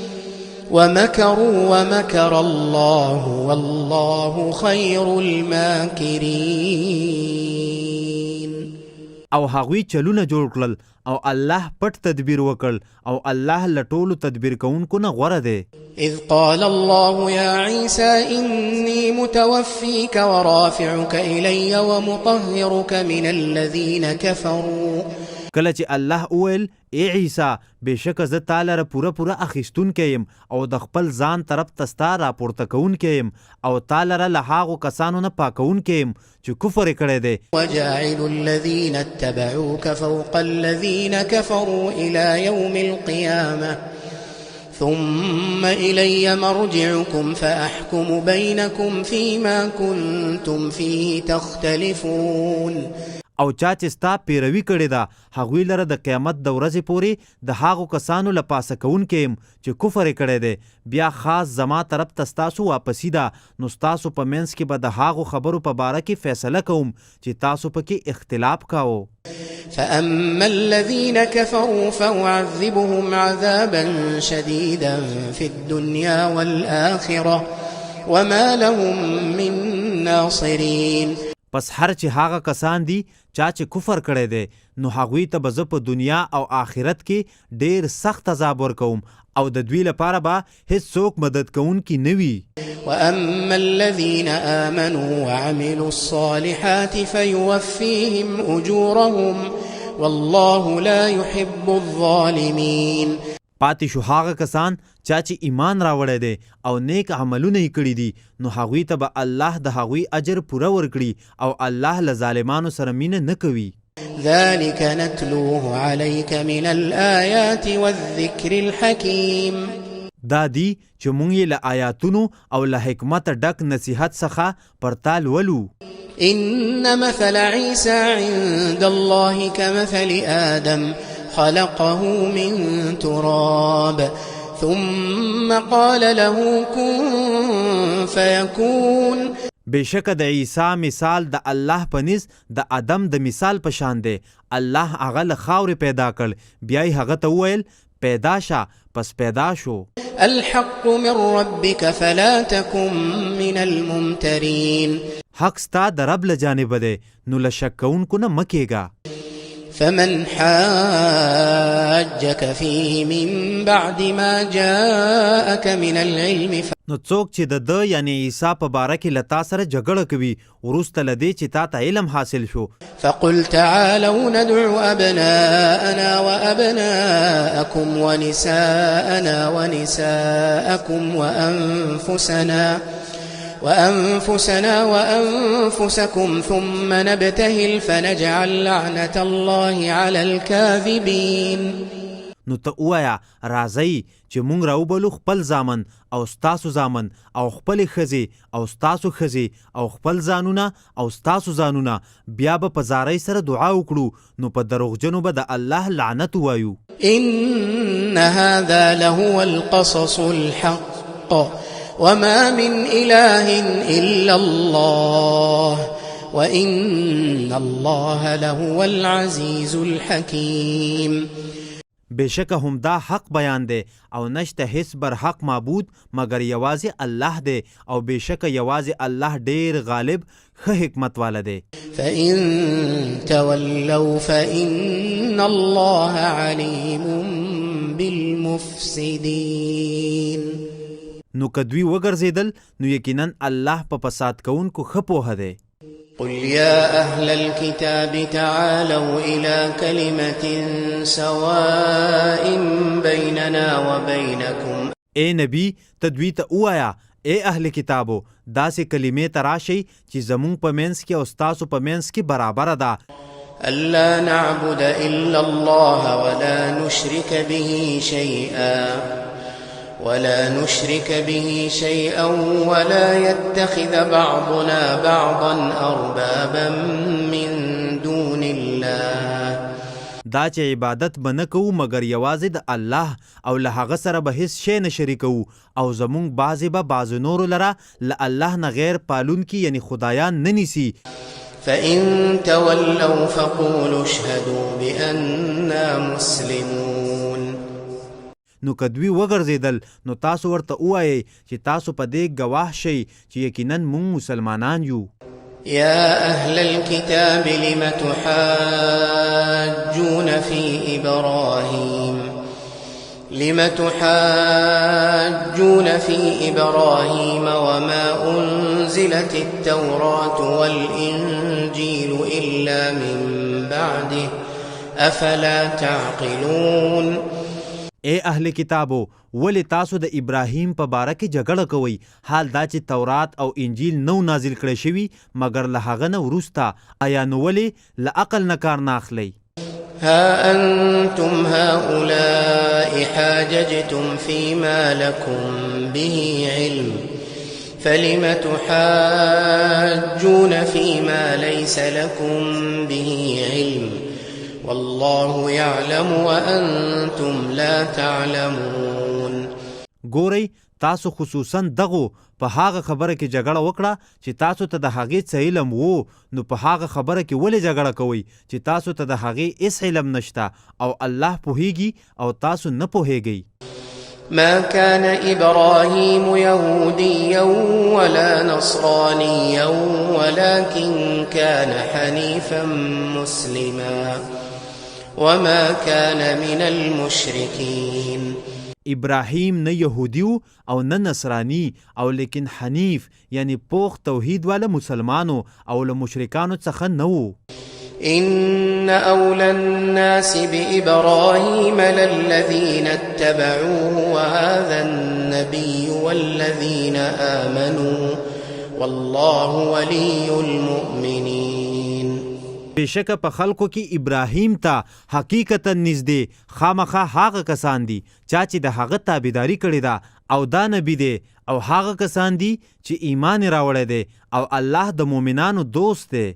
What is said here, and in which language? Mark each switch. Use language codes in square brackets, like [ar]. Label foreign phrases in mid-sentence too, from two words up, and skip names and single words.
[ar] ومكروا ومكر الله والله خير الماكرين. [ps] او هغوی چلونه جوړ کړل او الله پټ تدبیر وکړ او الله له ټولو تدبیر کوونکو نه غوره دی. [ar] إذ قال الله يا عيسى إني متوفيك ورافعك إلي ومطهرك من الذين كفروا. [ps] کله چې الله وویل ای عیسی بېشکه زه تا لره پوره اخیستونکی یم او د خپل ځان طرف ته ستا راپورته کوونکی یم او تا لره له هغو کسانو نه پاکوونکی یم چې کفر یې کړی دی. [ar] وجاعل الذين اتبعوك فوق الذين كفروا إلى يوم القيامة ثم إلي مرجعكم فأحكم بينكم فيما كنتم فيه تختلفون. [ps] او چا چې ستا پیروي کړې ده هغوی لره د قیامت د ورځې پورې د هغو کسانو له پاسه کوونکی یم چې کفر یې کړی دی بیا خاص زما طرف ته ستاسو واپسي ده نو ستاسو په منځ کې به د هغو خبرو په باره کې فیصله کوم چې تاسو پکې اختلاف کاوه [ar] فأما الذين كفروا فأعذبهم عذابا شديدا في الدنيا والآخرة وما لهم من ناصرين [ps] پس هر چې هغه کسان دي چا چې کفر کړی دی نو هغوی ته به زه په دنیا او آخرت کې ډیر سخت عذاب ورکوم او د دوی لپاره به هیڅوک مدد کوونکی نه وي [ar] وأما الذين آمنوا وعملوا الصالحات فيوفيهم أجورهم والله لا يحب الظالمين [ps] پاتې شو هغه کسان چا چې ایمان راوړی دی او نیک عملونه یې کړي دي نو هغوی ته به الله د هغوی اجر پوره ورکړي او الله له ظالمانو سره مینه نه کوي [ar] ذلك نتلوه عليك من الآيات والذكر الحكيم [ps] دا دی چې مونږ یې له آیاتونو او له حکمت ډک نصیحت څخه پرتال ولو [ar] إن مثل عيسى عند الله كمثل آدم خلقه من تراب ثم قال له كن فيكون [ps] بېشکه د عیسی مثال د الله په نس د ادم د مثال په شان دی الله هغه له خاورې پیدا کړ بیا یې هغه ته وویل پیدا شه پس پیدا شو [ar] الحق من ربك فلا تكن من الممترين [ps] حق ستا د رب له جانبه دی نو له شک کوونکو نه مه کېږه [ar] فمن حاجك فيه من بعد ما جاءك من العلم [ps] نو څوک چې د یعنی عیسی په باره کې له تا سره جګړه کوي وروسته له دې چې تا ته علم حاصل شو [ar] فقل تعالوا ندع أبناءنا وأبناءكم ونساءنا ونساءكم وأنفسنا وأنفسكم ثم نبتهل فنجعل لعنة الله على الكاذبين [ps] نو ته ووایه راځئ چې مونږ راوبلو خپل زامن او ستاسو زامن او خپلې ښځې او ستاسو ښځې او خپل ځانونه او ستاسو ځانونه بیا به په زارۍ سره دعا وکړو نو په دروغجنو به د الله لعنت ووایو [ar] إن هذا لهو القصص الحق وما من إله إلا الله وإن الله لهو العزيز الحكيم [ps] بېشکه همدا حق بیان دی او نشته هیڅ بر حق معبود مگر یوازې الله دی او بېشکه یوازې الله ډیر غالب ښه حکمت والا دی [ar] فإن تولوا فإن الله عليم بالمفسدين [ps] نو که دوی وګرځېدل نو یقینا الله په فساد کوونکو ښه پوهه دی [ar] قل يا أهل الكتاب تعالوا إلى كلمة سواء بيننا وبينكم [ps] اے نبی ته دوی ته ووایه اے اهل کتابو داسې کلمې ته راشئ چې زمونږ په منځ کې او ستاسو په منځ کې برابره ده [ar] ألا نعبد إلا الله ولا نشرك به شيئا ولا يتخذ بعضنا بعضا أربابا من دون الله [ps] دا چې عبادت به نه کوو مګر یوازې د الله او له هغه سره به هیڅ شی نه شریکوو او زمونږ بعضې به بعضو نورو لره له الله نه غیر پالونکي یعنی خدایان نه نیسي [ar] فإن تولوا فقولوا اشهدوا بأننا مسلمون [ps] نو که دوی وګرځېدل نو تاسو ورته ووایئ چې تاسو په دې ګواه شئ چې یقینا مونږ مسلمانان یو [ar] يا أهل الكتاب لم تحاجون في إبراهيم وما أنزلت التوراة والإنجيل إلا من بعده أفلا تعقلون [ps] اے اهل کتابو ولې تاسو د ابراهیم په باره کې جګړه کوئ حال دا چې تورات او انجیل نو نازل کړی شوي مګر له هغه نه وروسته آیا نو ولې له عقل نه کار نه اخلئ [ar] ها أنتم هؤلاء حاججتم فيما لكم به علم فلم تحاجون فيما ليس لكم به علم والله يعلم وأنتم لا تعلمون. [ps] ګورئ تاسو خصوصا دغو په هغه خبره کې جګړه وکړه چې تاسو ته د هغې څه علم وو، نو په هغه خبره کې ولې جګړه کوئ چې تاسو ته د هغې هیڅ علم نشته او الله پوهیږي او تاسو نه پوهیږئ. [ar] ما كان إبراهيم يهوديا ولا نصرانيا ولكن كان حنيفا مسلما وما كان من المشركين. [ps] ابراهیم نه یهودیو او نه نصرانی او لیکن حنیف یعنی پوخ توحید والا مسلمانو او له مشرکانو څخه نه وو. [ar] إن أولى الناس بإبراهيم للذين اتبعوه وهذا النبي والذين آمنوا والله ولي المؤمنين. [ps] بشکه په خلکو کې ابراهیم ته حقیقتا نږدې خامخا هغه کسان دي چې د هغه تابعداري کړې ده او دا نبی دی او هغه کسان دي چې ایمان راوړی دی او الله د مؤمنانو دوست دی.